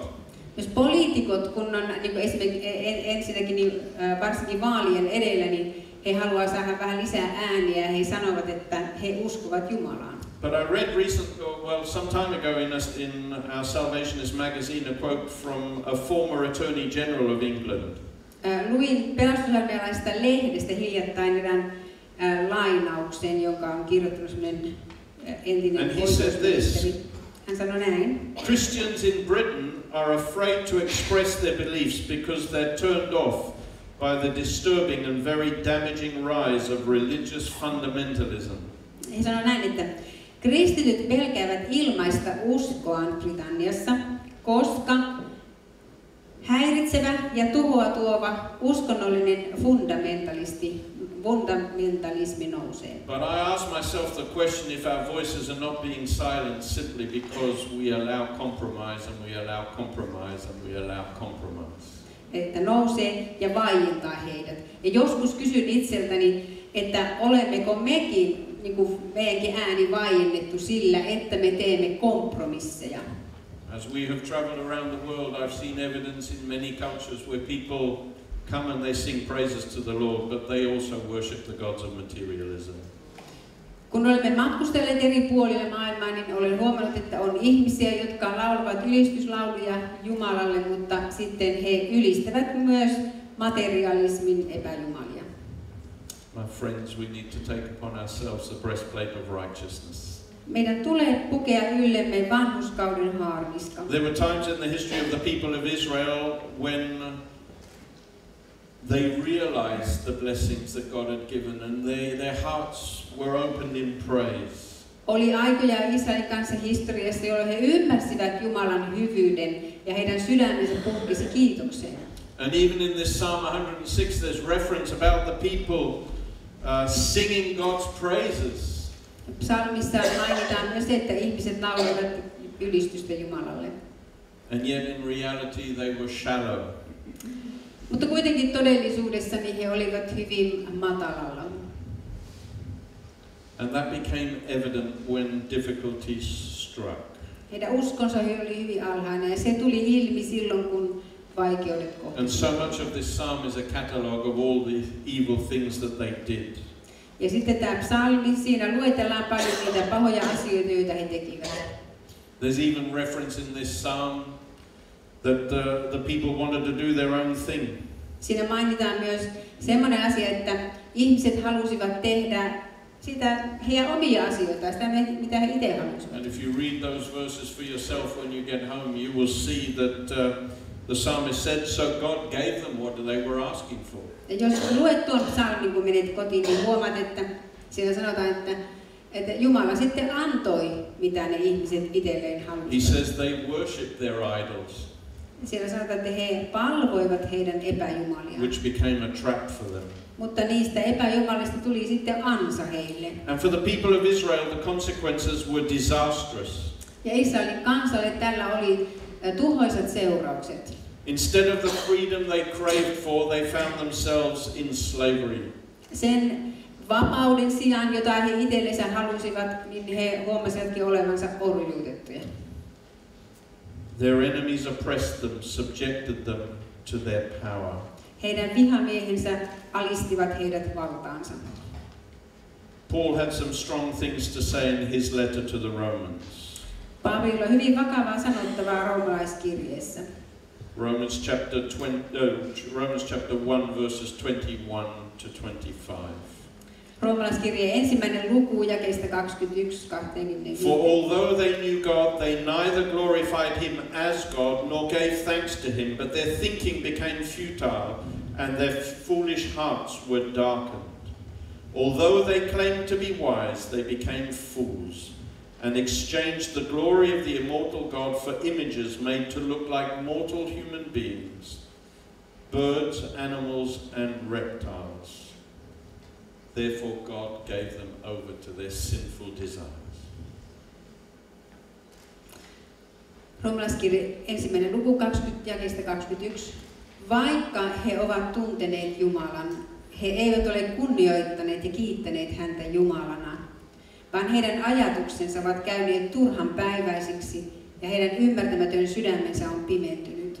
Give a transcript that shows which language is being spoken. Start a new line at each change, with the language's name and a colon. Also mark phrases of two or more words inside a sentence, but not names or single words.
Finnish: Jos poliitikot, kun on niin esimerkiksi ensinnäkin niin, varsinkin vaalien edellä, niin he haluavat saada vähän lisää ääniä ja he sanovat, että he uskovat Jumalaan.
English: But I read some time ago in our Salvationist magazine a quote from a former Attorney General of England.
Finnish: Luin pelastusarmeijalaisesta lehdestä hiljattain erään lainauksen, joka on kirjoittanut sellainen entinen oikeusministeri. Hän sanoi näin.
English: Christians in Britain are afraid to express their beliefs because they're turned off by the disturbing and very damaging rise of religious fundamentalism.
Finnish: Hän sanoi näin, että kristityt pelkäävät ilmaista uskoaan Britanniassa, koska häiritsevä ja tuhoa tuova uskonnollinen fundamentalismi nousee.
English: But I ask myself the question if our voices are not being silenced simply because we allow compromise and we allow compromise and we allow compromise.
Finnish: Että nousee ja vaientaa heidät. Ja joskus kysyn itseltäni, että olemmeko mekin, niin kuin meidänkin ääni vaiennettu sillä, että me teemme kompromisseja.
English: As we have traveled around the world, I've seen evidence in many cultures where people come and they sing praises to the Lord, but they also worship the gods of materialism.
Finnish: Kun olemme matkustelleet eri puolilla maailmaa, niin olen huomannut, että on ihmisiä, jotka laulavat ylistyslauluja Jumalalle, mutta sitten he ylistävät myös materialismin epäjumalia.
English: My friends, we need to take upon ourselves the breastplate of righteousness.
Finnish: Meidän tulee pukea yllemme vanhurskauden haarniska.
English: There were times in the history of the people of Israel when they realized the blessings that God had given and their hearts were opened in praise.
Finnish: Oli aikoja Israelin kansan historiassa, jolloin he ymmärsivät Jumalan hyvyyden ja heidän sydämensä puhkesi kiitokseen.
English: And even in this Psalm 106 there's reference about the people singing God's praises.
Finnish: Psalmissa mainitaan myös, että ihmiset laulavat ylistystä Jumalalle.
English: And yet in reality they were shallow.
Finnish: Mutta kuitenkin todellisuudessa niin he olivat hyvin matalalla.
English: And that became evident when difficulties struck.
Finnish: Heidän uskonsa oli hyvin alhainen ja se tuli ilmi silloin, kun vaikeudet kohtasivat.
English: And so much of this psalm is a catalogue of all the evil things that they did.
Finnish: Ja sitten tämä psalmi, siinä luetellaan paljon niitä pahoja asioita, joita he tekivät.
English: There's even reference in this psalm that the people wanted to do their own thing.
Finnish: Siinä mainitaan myös semmoinen asia, että ihmiset halusivat tehdä sitä heidän omia asioita, sitä mitä he itse halusivat.
English: And if you read those verses for yourself when you get home, you will see that the psalmist said, so God gave them what they were asking for.
Finnish: Ja jos luet tuon psalmin, kun menet kotiin, niin huomaat, että siinä sanotaan, että Jumala sitten antoi, mitä ne ihmiset itselleen halusivat.
English: He says they worship their idols.
Finnish: Siellä sanotaan, että he palvoivat heidän epäjumaliaan.
English: Which became a trap for them.
Finnish: Mutta niistä epäjumalista tuli sitten ansa heille.
English: And for the people of Israel, the consequences were disastrous.
Finnish: Ja Israelin kansalle tällä oli tuhoisat seuraukset.
English: Instead of the freedom they craved for, they found themselves in slavery.
Finnish: Sen vapauden sijaan, jota he itsellensä halusivat, niin he huomasivatkin olevansa orjuutettuja.
English: Their enemies oppressed them, subjected them to their power.
Finnish: Heidän vihamiehensä alistivat heidät valtaansa.
English: Paul had some strong things to say in his letter to the Romans.
Finnish: Paavalilla on hyvin vakavaa sanottavaa roomalaiskirjeessä.
English: Romans chapter 1 verses 21 to 25.
Finnish: Roomalaiskirjeen ensimmäinen luku jakeista 21-25.
English: For although they knew God, they neither glorified him as God nor gave thanks to him, but their thinking became futile and their foolish hearts were darkened. Although they claimed to be wise, they became fools and exchanged the glory of the immortal God for images made to look like mortal human beings, birds, animals, and reptiles. Therefore God gave them over to their sinful desires.
Finnish: Roomalaiskirje ensimmäinen luku 20 jakeesta 21. Vaikka he ovat tunteneet Jumalan, he eivät ole kunnioittaneet ja kiittäneet häntä Jumalana, vaan heidän ajatuksensa ovat käyneet turhan päiväisiksi ja heidän ymmärtämätön sydämensä on pimentynyt.